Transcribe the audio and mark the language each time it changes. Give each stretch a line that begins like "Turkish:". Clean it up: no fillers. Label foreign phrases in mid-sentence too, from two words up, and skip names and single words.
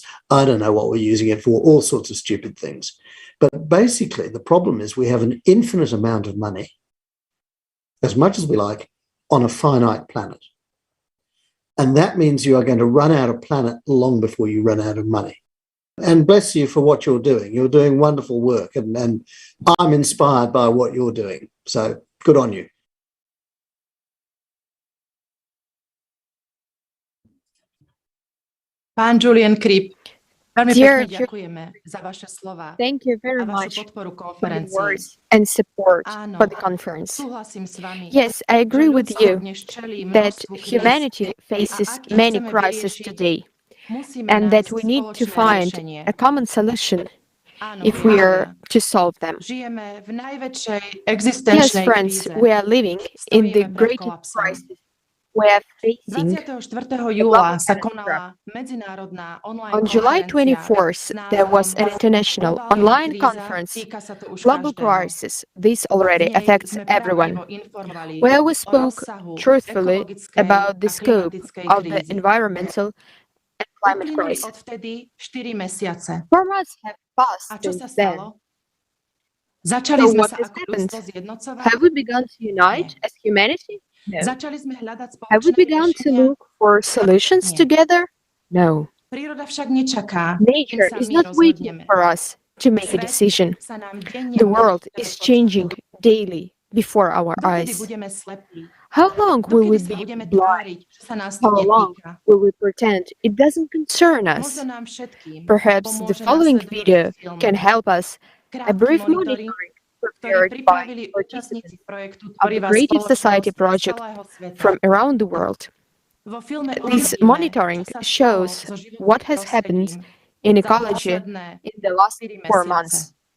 English: I don't know what we're using it for, all sorts of stupid things. But basically, the problem is we have an infinite amount of money, as much as we like, on a finite planet. And that means you are going to run out of planet long before you run out of money. And bless you for what you're doing. You're doing wonderful work, and I'm inspired by what you're doing. So good on you.
Slovak: Pán Julian Kripp, veľmi
English: Dear
Slovak: pekne ďakujeme za vaše slova
English: Thank you
Slovak: a
English: very
Slovak: vašu
English: much
Slovak: podporu
English: for the
Slovak: konferencii.
English: words and support
Slovak: Áno,
English: for the conference.
Slovak: súhlasím s vami,
English: Yes, I
Slovak: že
English: agree with
Slovak: ľudstvo
English: you
Slovak: dnes čelí
English: that
Slovak: množstvu kríz
English: humanity
Slovak: a
English: faces
Slovak: ak ich
English: many
Slovak: chceme
English: crises
Slovak: vyriešiť,
English: today,
Slovak: musíme
English: and that
Slovak: nájsť
English: we need to
Slovak: spoločné
English: find
Slovak: riešenie.
English: a common solution
Slovak: Áno,
English: if we are
Slovak: priatelia,
English: to solve them.
Slovak: žijeme v najväčšej
English: Yes,
Slovak: existenčnej
English: friends,
Slovak: kríze.
English: we are living in the
Slovak: Stojíme pred
English: greatest
Slovak: kolapsom.
English: crisis we are facing.
Slovak: 24.
English: global
Slovak: júla sa
English: catastrophe.
Slovak: konala medzinárodná online
English: On July
Slovak: konferencia
English: 24th,
Slovak: s
English: there was
Slovak: názvom
English: an international
Slovak: Globálna
English: online
Slovak: kríza,
English: conference,
Slovak: týka sa to už
English: Global
Slovak: každého.
English: Crisis. This
Slovak: V
English: already
Slovak: nej
English: affects
Slovak: sme
English: everyone,
Slovak: pravdivo informovali
English: where we
Slovak: o
English: spoke
Slovak: rozsahu
English: truthfully
Slovak: ekologickej
English: about the
Slovak: a
English: scope
Slovak: klimatickej
English: of the
Slovak: krízy.
English: environmental and climate
Slovak: Uplynuli
English: crisis.
Slovak: odvtedy 4 mesiace.
English: 4 months have passed
Slovak: A čo sa
English: since then.
Slovak: stalo? Začali
English: So
Slovak: sme
English: what
Slovak: sa
English: has
Slovak: ako
English: happened?
Slovak: ľudstvo zjednocovať?
English: Have we begun to unite
Slovak: Nie.
English: as humanity? No.
Slovak: Začali sme hľadať
English: Have we
Slovak: spoločné
English: begun to
Slovak: riešenia?
English: look for solutions
Slovak: Nie.
English: together? No.
Slovak: Príroda však nečaká, kým
English: Nature
Slovak: sa
English: is
Slovak: my
English: not waiting
Slovak: rozhodneme.
English: for us to make a
Slovak: Svet
English: decision.
Slovak: sa nám denne
English: The
Slovak: mení
English: world
Slovak: pred
English: is
Slovak: očami.
English: changing daily before our
Slovak: Dokedy
English: eyes.
Slovak: budeme slepí?
English: How long will we
Slovak: Dokedy sa
English: be
Slovak: budeme
English: blind?
Slovak: tváriť, že sa nás to
English: How long
Slovak: netýka?
English: will we pretend it doesn't concern us?
Slovak: Možno nám všetkým
English: Perhaps the
Slovak: pomôže
English: following
Slovak: nasledujúci
English: video
Slovak: film.
English: can help us A brief monitoring prepared by participants of the Creative Society project from around the world. This monitoring shows what has happened in ecology in the last 4 months.